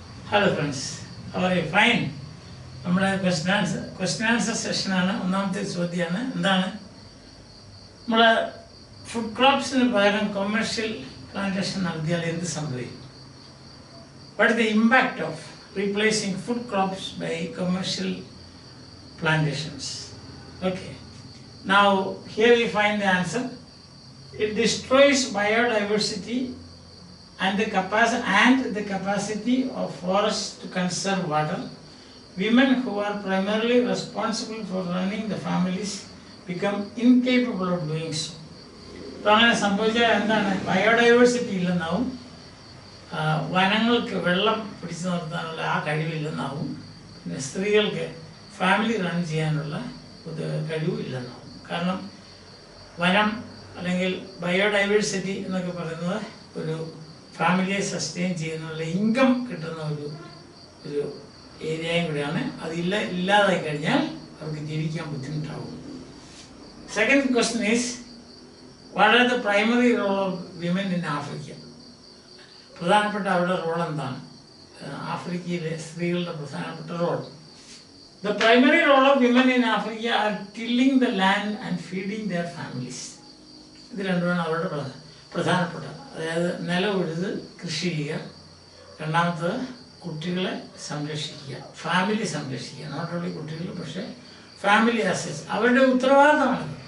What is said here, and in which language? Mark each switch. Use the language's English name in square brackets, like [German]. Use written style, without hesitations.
[English] Hello friends, how are you? Fine. [Malayalam] നമ്മുടെ question answer session ആണ്. ഒന്നാമത്തെ ചോദ്യമാണ് എന്താണ് നമ്മളെ ഫുഡ് ക്രോപ്സിന് പകരം കൊമേഴ്ഷ്യൽ പ്ലാന്റേഷൻ നടത്തിയാൽ എന്ത് സംഭവിക്കും? [English] What is the impact of replacing food crops by commercial plantations? Okay. Now here we find the answer. It destroys biodiversity and the capacity of forests to conserve water. Women who are primarily responsible for running the families become incapable of doing so. [Malayalam] So അങ്ങനെ സംഭവിച്ചാൽ എന്താണ്? Biodiversity ഇല്ലെന്നാവും, വനങ്ങൾക്ക് വെള്ളം പിടിച്ചു നിർത്താനുള്ള ആ കഴിവില്ലെന്നാവും, പിന്നെ സ്ത്രീകൾക്ക് family run ചെയ്യാനുള്ള കഴിവും ഇല്ലെന്നാവും. കാരണം വനം അല്ലെങ്കിൽ ബയോഡൈവേഴ്സിറ്റി എന്നൊക്കെ പറയുന്നത് ഒരു ഫാമിലിയെ സസ്റ്റെയിൻ ചെയ്യുന്നുള്ള ഇൻകം കിട്ടുന്ന ഒരു ഏരിയയും കൂടെയാണ്. ഇല്ലാതായി കഴിഞ്ഞാൽ അവർക്ക് ജീവിക്കാൻ ബുദ്ധിമുട്ടാവും. [English] Second question is what are the primary role of women in Africa? [Malayalam] പ്രധാനപ്പെട്ട അവരുടെ റോൾ എന്താണ്? ആഫ്രിക്കയിലെ സ്ത്രീകളുടെ പ്രധാനപ്പെട്ട role. [English] The primary role of women in Africa are tilling the land and feeding their families. [Malayalam] ഇത് രണ്ടുമാണ് അവരുടെ പ്രധാനപ്പെട്ട. അതായത് നിലം ഉഴുത് കൃഷി ചെയ്യുക, രണ്ടാമത്തത് കുട്ടികളെ സംരക്ഷിക്കുക, ഫാമിലി സംരക്ഷിക്കുക. [English] not only [Malayalam] കുട്ടികൾ, പക്ഷേ ഫാമിലി അസറ്റ്സ് അവരുടെ ഉത്തരവാദിത്തമാണ്.